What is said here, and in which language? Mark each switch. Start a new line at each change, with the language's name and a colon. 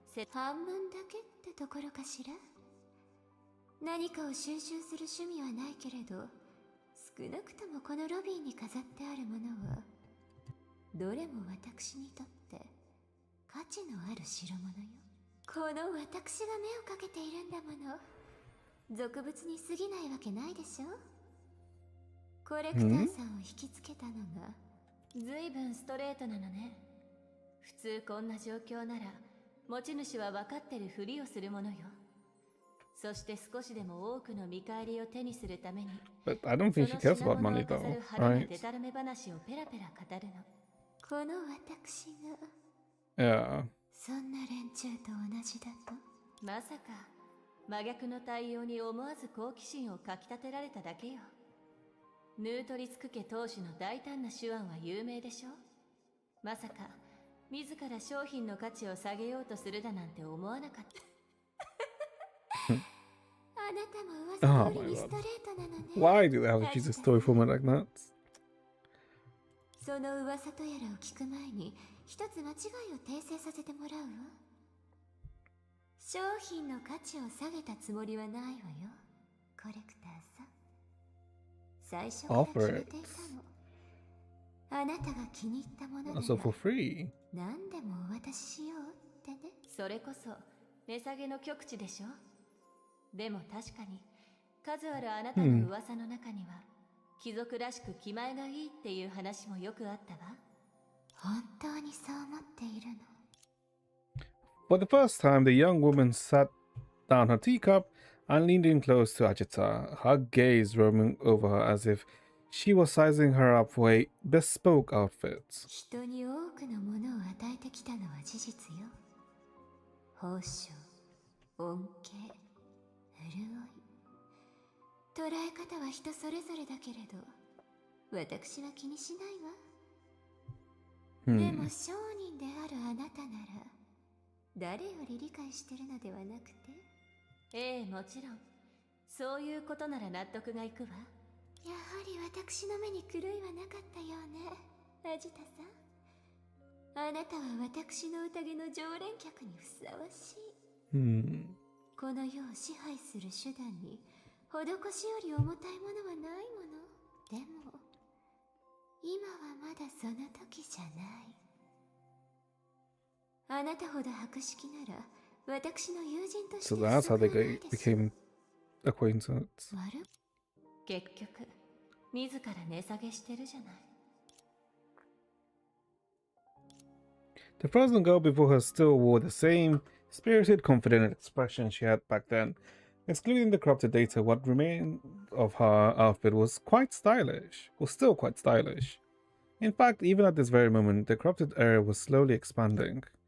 Japanese: 半分だけってところかしら何かを収集する趣味はないけれど少なくともこのロビーに飾ってあるものはどれも私にとって価値のある代物よこの私が目をかけているんだもの俗物に過ぎないわけないでしょコレクターさんを引きつけたのが随分ストレートなのね普通こんな状況なら持ち主は分かってるふりをするものよそして少しでも多くの見返りを手にするために
English: But I don't think she cares about money though, right?
Japanese: デタラメ話をペラペラ語るのこの私が
English: Yeah.
Japanese: そんな連中と同じだとまさか真逆の対応に思わず好奇心をかきたてられただけよヌートリスク家当主の大胆な手腕は有名でしょまさか自ら商品の価値を下げようとするだなんて思わなかったあなたも噂通りにストレートなのね
English: Why do they have to choose a story format like that?
Japanese: その噂とやらを聞く前に一つ間違いを訂正させてもらうわ商品の価値を下げたつもりはないわよコレクターさん最初から決めていたのあなたが気に入ったものなら
English: Also for free.
Japanese: 何でもお渡ししようってねそれこそ値下げの極致でしょでも確かに数あるあなたの噂の中には、貴族らしく気前がいいっていう話もよくあったわ本当にそう思っているの
English: For the first time, the young woman sat down her teacup and leaned in close to Ajita, her gaze roaming over her as if she was sizing her up for a bespoke outfit.
Japanese: 人に多くのものを与えてきたのは事実よ報酬恩恵潤い捉え方は人それぞれだけれど私は気にしないわ、でも商人であるあなたなら誰より理解してるのではなくてええもちろんそういうことなら納得がいくわやはり私の目に狂いはなかったようね、アジタさん。あなたは私の宴の常連客にふさわしい。この世を支配する手段に施しより重たいものはないもの。でも今はまだその時じゃない。あなたほど博識なら私の友人として
English: So that's how they became acquaintance.
Japanese: 結局自ら値下げしてるじゃない。
English: The frozen girl before her still wore the same spirited, confident expression she had back then. Excluding the corrupted data, what remained of her outfit was quite stylish, was still quite stylish. In fact, even at this very moment, the corrupted area was slowly expanding.